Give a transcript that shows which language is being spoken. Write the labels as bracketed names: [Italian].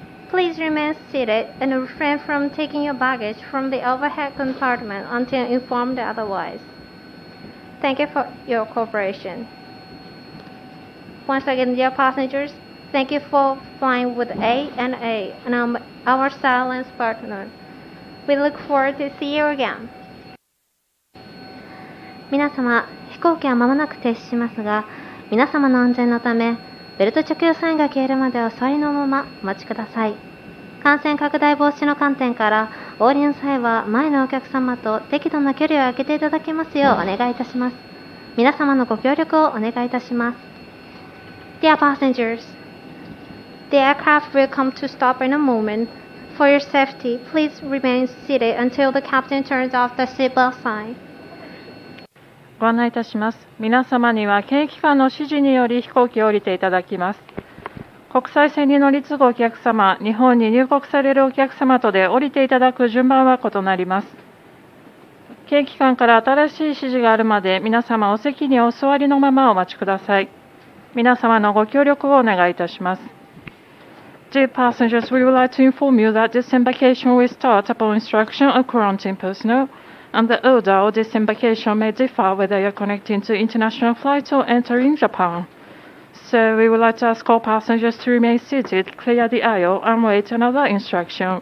[English] Please remain seated and refrain from taking your baggage from the overhead compartment until informed otherwise. Thank you for your cooperation. Once again, dear passengers, thank you for flying with ANA and our silence partner. We look forward to see you again. [Japanese] 皆様、飛行機は間もなく停止しますが、皆様の安全のため、ベルト着用サインが消えるまでお座りのままお待ちください。感染拡大防止の観点から、お降りの際は前のお客様と適度な距離を空けていただきますようお願いいたします。皆様のご協力をお願いいたします。 [English] Dear passengers, the aircraft will come to stop in a moment. For your safety, please remain seated until the captain turns off the seatbelt sign. [Japanese] ご案内いたします。皆様には検疫官の指示により飛行機を降りていただきます。国際線に乗り継ぐお客様、日本に入国されるお客様とで降りていただく順番は異なります。検疫官から新しい指示があるまで皆様お席にお座りのままお待ちください。皆様のご協力をお願いいたします。 [English] Dear passengers, we would like to inform you that disembarkation will start upon instruction of quarantine personnel, and the order of disembarkation may differ whether you are connecting to international flights or entering Japan. So we would like to ask all passengers to remain seated, clear the aisle, and wait another instruction.